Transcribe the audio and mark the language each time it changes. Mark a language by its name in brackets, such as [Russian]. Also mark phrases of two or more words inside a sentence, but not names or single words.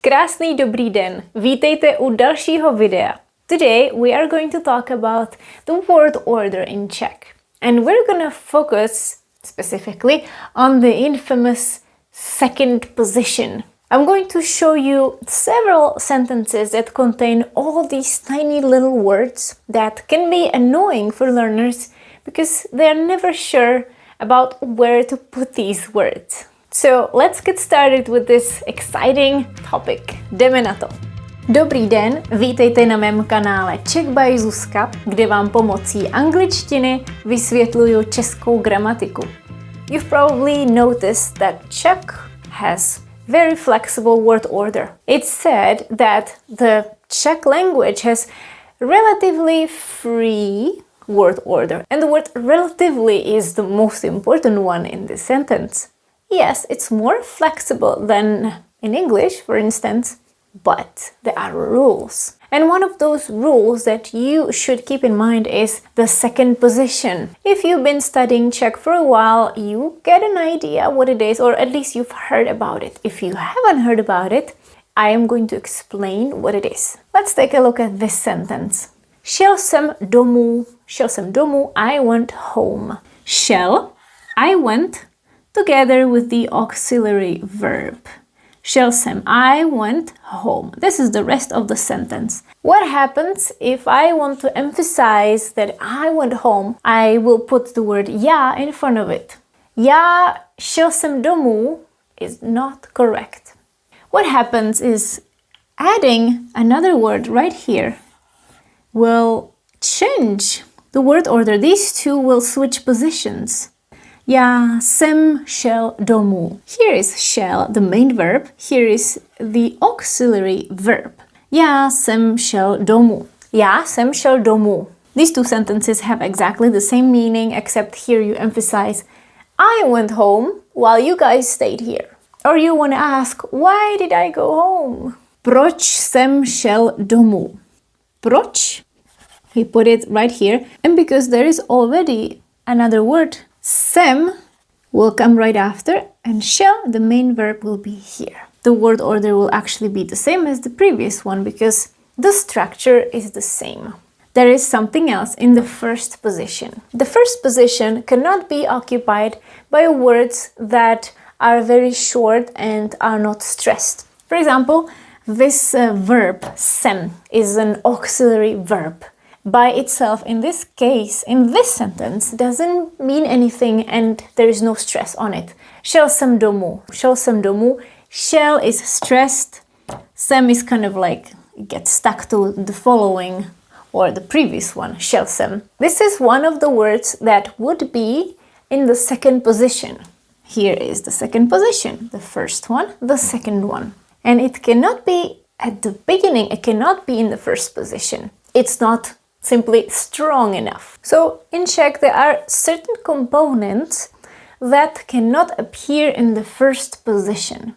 [Czech] Krásný dobrý den, vítejte u dalšího videa. [English] Today we are going to talk about the word order in Czech. And we're gonna focus specifically on the infamous second position. I'm going to show you several sentences that contain all these tiny little words that can be annoying for learners because they're never sure about where to put these words. So let's get started with this exciting topic. [Czech] Jdeme na to. Dobrý den, vítejte na mém kanále Czech by Zuzka, kde vám pomocí angličtiny vysvětluju českou gramatiku. [English] You've probably noticed that Czech has very flexible word order. It's said that the Czech language has relatively free word order, and the word relatively is the most important one in this sentence. Yes, it's more flexible than in English, for instance, but there are rules. And one of those rules that you should keep in mind is the second position. If you've been studying Czech for a while, you get an idea what it is, or at least you've heard about it. If you haven't heard about it, I am going to explain what it is. Let's take a look at this sentence. [Czech] Šel jsem domů, [English] I went home. Šel, I went, together with the auxiliary verb. [Czech] Šel jsem, [English] I went home. This is the rest of the sentence. What happens if I want to emphasize that I went home? I will put the word já in front of it. [Czech] Já šel jsem domů [English] is not correct. What happens is adding another word right here will change the word order. These two will switch positions. [Czech] Já jsem šel domů. [English] Here is šel, the main verb. Here is the auxiliary verb. [Czech] Já jsem šel domů. Já jsem šel domů. [English] These two sentences have exactly the same meaning, except here you emphasize I went home while you guys stayed here. Or you want to ask, why did I go home? [Czech] Proč jsem šel domů? Proč? [English] We put it right here. And because there is already another word, jsem will come right after, and šel, the main verb, will be here. The word order will actually be the same as the previous one because the structure is the same. There is something else in the first position. The first position cannot be occupied by words that are very short and are not stressed. For example, this verb, jsem, is an auxiliary verb. By itself, in this case, in this sentence, doesn't mean anything and there is no stress on it. [Czech] Šel jsem domů. Šel jsem domů. Šel [English] is stressed. Jsem is kind of like, get stuck to the following or the previous one. [Czech] Šel jsem. [English] This is one of the words that would be in the second position. Here is the second position. The first one, the second one. And it cannot be at the beginning. It cannot be in the first position. It's not simply strong enough. So in Czech there are certain components that cannot appear in the first position.